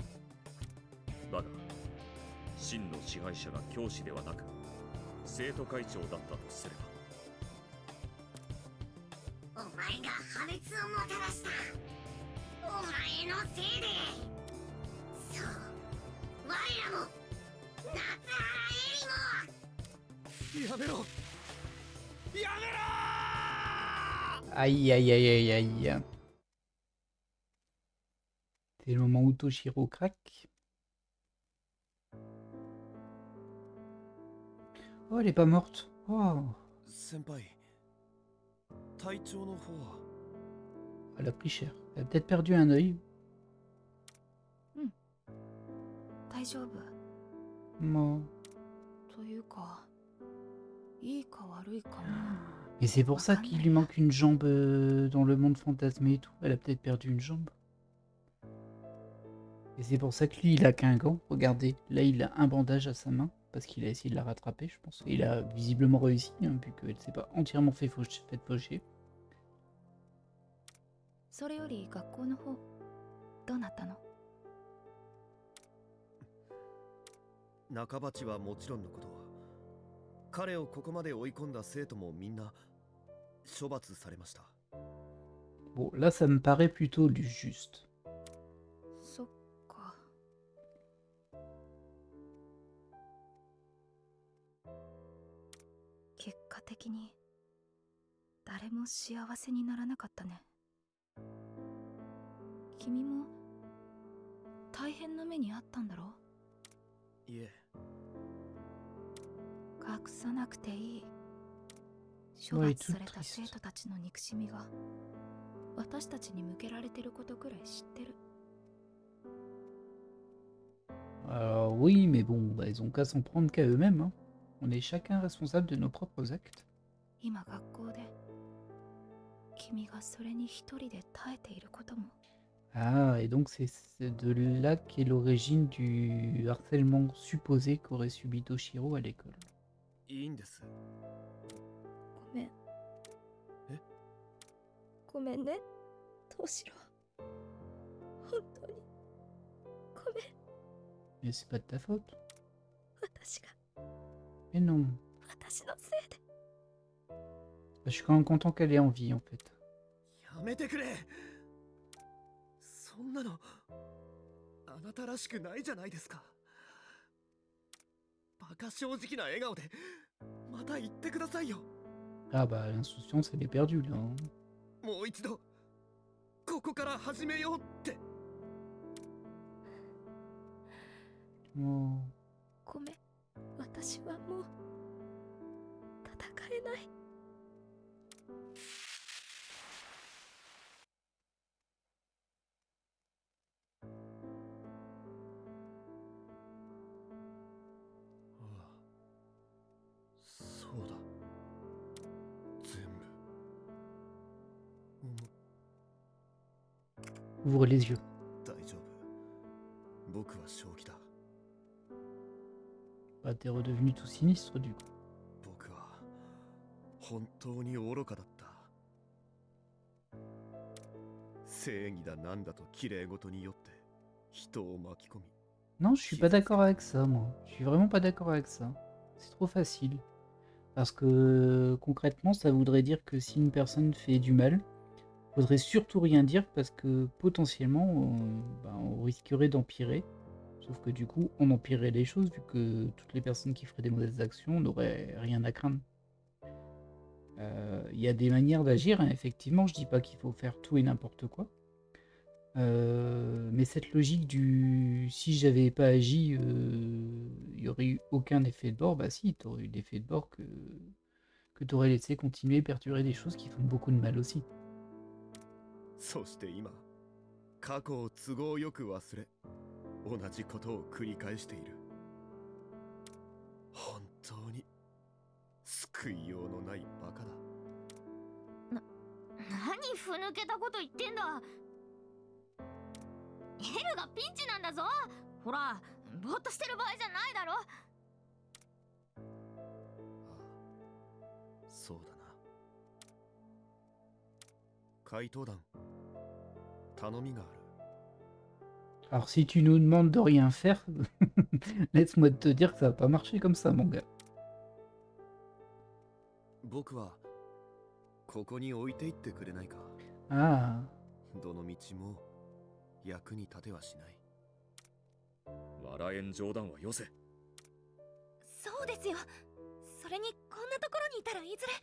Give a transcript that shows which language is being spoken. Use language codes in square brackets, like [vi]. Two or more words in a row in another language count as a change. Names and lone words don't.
[ja] だが、真の支配者が教師ではなく、生徒会長だったとすれば。お前が破滅をもたらした。お前のせいで。そう、我らも夏原エリも。やめろ。やめろ。 [fr] Aïe, aïe, aïe, aïe, aïe. C'est le moment où Toshiro craque. Oh, elle est pas morte. Oh, [ja] 先輩、体調の方は。 [fr] elle a pris cher. Elle a peut-être perdu un œil. [ja] 大丈夫 [fr] Non. [ja] というかいいか悪いかも [fr] Mais c'est pour ça qu'il lui manque une jambe dans le monde fantasmé et tout. Elle a peut-être perdu une jambe. Et c'est pour ça que lui, il a qu'un gant. Regardez, là, il a un bandage à sa main. Parce qu'il a essayé de la rattraper, je pense. Et il a visiblement réussi, hein, vu qu'elle s'est pas entièrement fait faucher. [ja] それより学校の方どうなったの？中鉢はもちろんのこと、彼をここまで追い込んだ生徒もみんな処罰されました。 [fr] Bon, là, ça me paraît plutôt du juste. [ja] そっか。結果的に誰も幸せにならなかったね。君も大変な目にあったんだろ？いえ。隠さなくていい。処罰された生徒たちの憎しみが私たちに向けられてることくらい知ってる。 [fr] Alors oui, mais bon, bah, ils ont qu'à s'en prendre qu'à eux-mêmes. Hein. On est chacun responsable de nos propres actes. [ja] 今学校で君がそれに一人で耐えていることも。 [fr] Ah, et donc c'est de là qu'est l'origine du harcèlement supposé qu'aurait subi Toshiro à l'école. [ja] いいんです。ごめん。え？ごめんね、トシロ。本当にごめん。 [fr] Mais c'est pas de ta faute. [ja] 私が [fr] Mais non. [ja] 私のせいで [fr] Je suis quand même content qu'elle ait envie en fait. [ja] やめてくれ。そんなのあなたらしくないじゃないですか。バカ正直な笑顔でまた言ってくださいよ。 [fr] Ah bah l'insouciance elle est perdue là. Hein. [ja] もう一度ここから始めようって。 Oh. ごめん、私はもう戦えない。そうだ。全部。 [fr] Ouvre les yeux. [ja] 大丈夫。僕は正気だ。 [fr] Bah t'es redevenu tout sinistre du coup. [ja] 僕は本当に愚かだった。正義だなんだと綺麗事によって人を巻き込み。 [fr] Non, je suis pas d'accord avec ça, moi. Je suis vraiment pas d'accord avec ça. C'est trop facile. Parce que concrètement, ça voudrait dire que si une personne fait du mal, faudrait surtout rien dire parce que potentiellement, on risquerait d'empirer. Sauf que du coup, on empirerait les choses vu que toutes les personnes qui feraient des mauvaises actions n'auraient rien à craindre. Il y a des manières d'agir, hein, effectivement. Je dis pas qu'il faut faire tout et n'importe quoi. Mais cette logique du si j'avais pas agi, il y aurait eu aucun effet de bord, bah si, t'aurais eu l'effet de bord que t'aurais laissé continuer et perdurer des choses qui font beaucoup de mal aussi. [ja] そして今、過去を都合よく忘れ、同じことを繰り返している。本当に救いようのないバカだ。何ふぬけたこと言ってんだ。エルがピンチなんだぞ。ほら、ぼーっとしてる場合じゃないだろ。そうだな。怪盗団、頼みがある。 [fr] Alors si tu nous demandes de rien faire, laisse-moi te dire que ça va pas marcher comme ça, mon gars. [ja] 僕はここに置いていってくれないか。 Ah. どの道も役に立てはしない。笑えん冗談はよせ。そうですよ。それにこんなところにいたらいずれ。